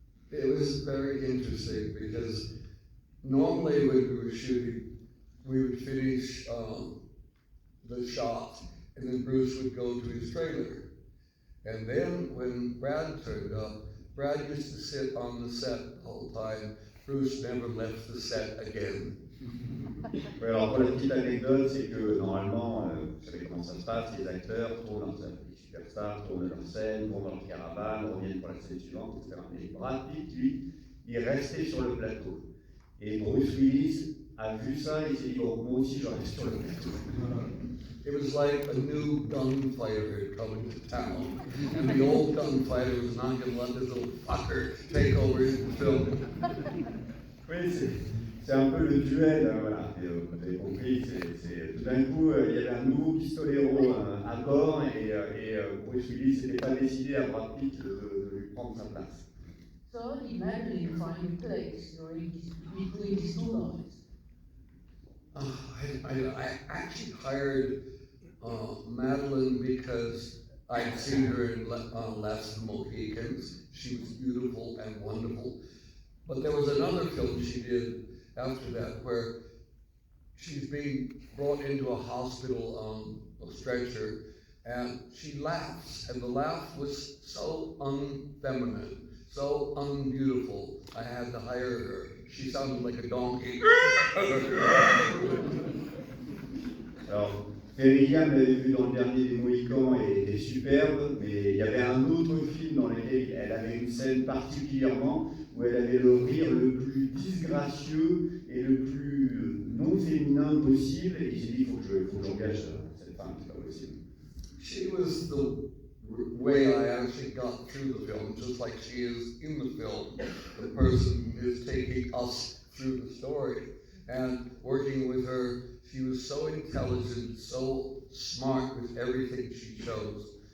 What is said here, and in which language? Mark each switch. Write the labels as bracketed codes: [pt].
[en] It was very interesting because normally when we were shooting, we would finish the shot and then Bruce would go to his trailer. And then when Brad turned up, Brad used to sit on the set the whole time. Bruce never left the set again. [fr] Oui, alors pour la petite anecdote, c'est que normalement, vous savez comment ça se passe, les acteurs tournent leur scène, les superstars tournent leur scène, vont dans leur caravane, reviennent pour la scène suivante, etc. Mais Brad Pitt, lui, il restait sur le plateau. Et Bruce Willis a vu ça et il s'est dit, bon, moi aussi je reste sur le plateau. [en] It was like a new gunfighter coming to town, and the old gunfighter was not going to let this little fucker take over the film. [fr] Oui, c'est un peu le duel, voilà. Et, vous avez compris, tout d'un coup, il y avait un nouveau pistolero à bord et Bruce Willis n'était pas décidé à Brad Pitt de lui prendre sa place. [en] So imagine finding place between these two lives. I actually hired Madeline because I'd seen her in Last of the Mohicans. She was beautiful and wonderful. But there was another film she did after that where she's being brought into a hospital on a stretcher and she laughs, and the laugh was so unfeminine, so unbeautiful. I had to hire her. She sounded like a donkey. [fr] Alors, Gilliam l'avait vu dans le dernier des Mohicans et était superbe, mais il y avait un autre film dans lequel elle avait une scène particulièrement où elle avait le rire le plus disgracieux et le plus non féminin possible, et j'ai dit, il faut que j'engage cette femme, c'est pas possible. [en] She was the way I actually got through the film, just like she is in the film. The person is taking us through the story. And working with her, she was so intelligent, so smart with everything she chose.